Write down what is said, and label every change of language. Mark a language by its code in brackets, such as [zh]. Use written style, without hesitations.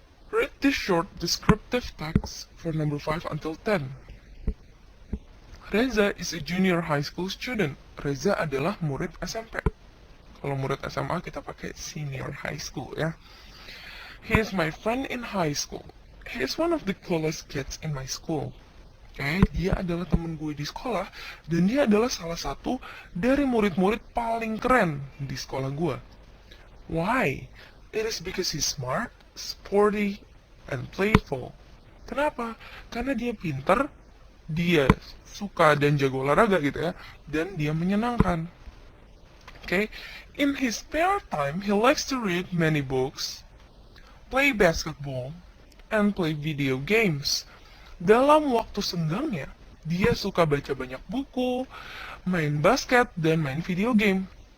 [en] Read this short descriptive text for number 5 until 10. Reza is a junior high school student. [id] Reza adalah murid SMP. Kalau murid SMA kita pakai senior high school ya. [en] He is my friend in high school. He is one of the coolest kids in my school. [id] Oke, dia adalah temen gue di sekolah, dan dia adalah salah satu dari murid-murid paling keren di sekolah gue. [en] Why? It is because he's smart, sporty, and playful. [id] Kenapa? Karena dia pinter, dia suka dan jago olahraga gitu ya, dan dia menyenangkan. [en] Oke, in his spare time, he likes to read many books, play basketball, and play video games. [id] Dalam waktu senggangnya, dia suka baca banyak buku, main basket, dan main video game.